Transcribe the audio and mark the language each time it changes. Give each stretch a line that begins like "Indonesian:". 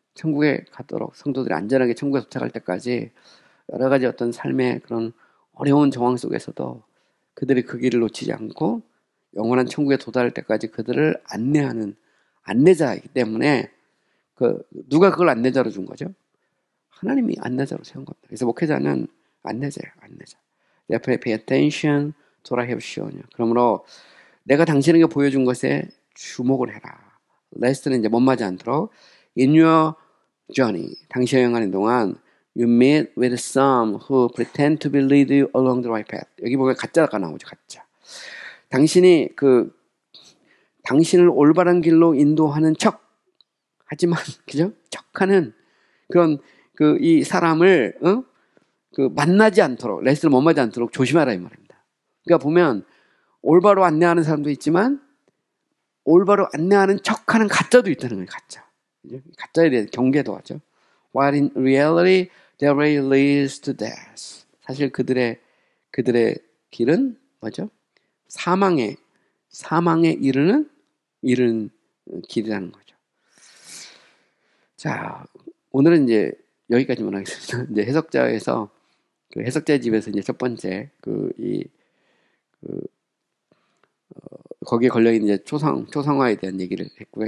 Korean: 천국에 가도록 성도들이 안전하게 천국에 도착할 때까지 여러 가지 어떤 삶의 그런 어려운 정황 속에서도 그들이 그 길을 놓치지 않고 영원한 천국에 도달할 때까지 그들을 안내하는 안내자이기 때문에 누가 그걸 안내자로 준 거죠? 하나님이 안내자로 세운 겁니다. 그래서 목회자는 안내자예요. 안내자.
English: Therefore pay attention to what I have shown you.
Korean: 그러므로 내가 당신에게 보여준 것에 주목을 해라. 레스트는 이제 못마지 않도록
English: in your journey,
Korean: 당신이 여행하는 동안
English: you meet with some who pretend to lead you along the right path.
Korean: 여기 보면 가짜가 나오죠. 가짜. 당신이 당신을 올바른 길로 인도하는 척 하지만, 그죠? 척하는 그런 이 사람을 만나지 않도록, 레스를 못 맞지 않도록 조심하라 이 말입니다. 그러니까 보면 올바로 안내하는 사람도 있지만 올바로 안내하는 척하는 가짜도 있다는 거예요. 가짜. 가짜에 대해 경계도 하죠.
English: While in reality their way leads to death.
Korean: 사실 그들의 길은 뭐죠? 사망에 이르는 길이라는 거죠. 자, 오늘은 이제 여기까지만 하겠습니다. 이제 해석자에서 해석자의 집에서 이제 첫 번째 거기에 걸려 있는 이제 초상화에 대한 얘기를 했고요.